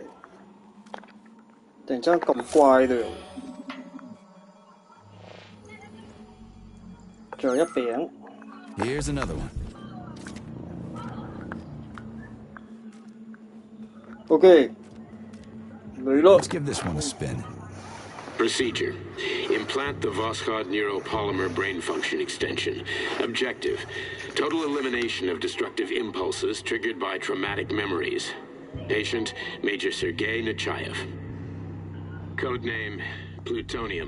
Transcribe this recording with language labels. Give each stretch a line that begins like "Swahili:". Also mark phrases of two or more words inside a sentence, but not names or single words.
Cantonese: 突然之間咁乖嘞，仲有一餅。
English: Here's another one.
Cantonese: OK，嚟咯。
English: Let's give this one a spin. Procedure. Implant the Voskhod neuropolymer brain function extension. Objective. Total elimination of destructive impulses triggered by traumatic memories. Patient, Major Sergei Nechayev. Codename, Plutonium.